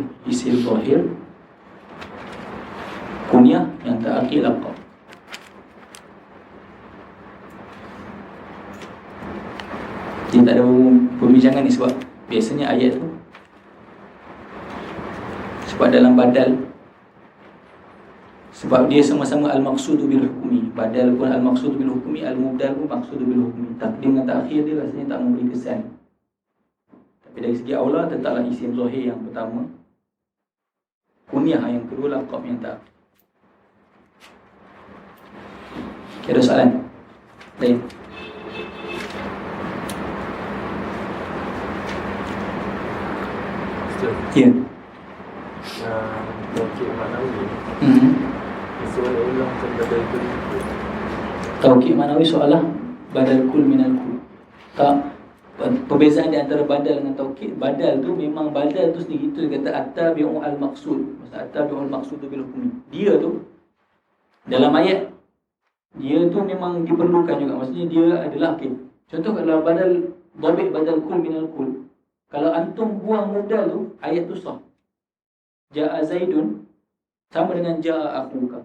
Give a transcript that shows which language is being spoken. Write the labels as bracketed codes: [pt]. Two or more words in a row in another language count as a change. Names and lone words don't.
[ar] اسم ظاهر, [ms] kunyah yang terakhir laqab. Dia tak ada perbincangan ni sebab biasanya ayat tu, sebab dalam badal, sebab dia sama-sama [ar] المقصود بالحكم. [ms] Badal pun [ar] المقصود بالحكم, [ms] al-mubdal pun [ar] مقصود بالحكم. [ms] Takdim dan takhir dia rasanya tak memberi kesan. Tapi Tapi dari segi aula tetaplah [ar] اسم ظاهر [ms] yang pertama, kunyah yang kedua, laqab yang tak. Okay, ada soalan lain? Ya. [ar] توكيد معنوي. [ms] Soalan ulang macam [ar] بدل كل. توكيد معنوي [ms] soalah [ar] بدل كل من الكل. [ms] Tak, perbezaan di antara badal dengan taukid. Badal tu memang badal tu sendiri tu dia kata [ar] التابع المقصود. [ms] Maksud [ar] التابع المقصود بالحكم. [ms] Dia tu dalam ayat dia tu memang diperlukan juga. Maksudnya dia adalah contoh kalau badal dhabit [ar] بدل كل من الكل. [ms] Kalau antum buang mubdal tu, ayat tu sah. [ar] جاء زيد [ms] sama dengan [ar] جاء أخوك.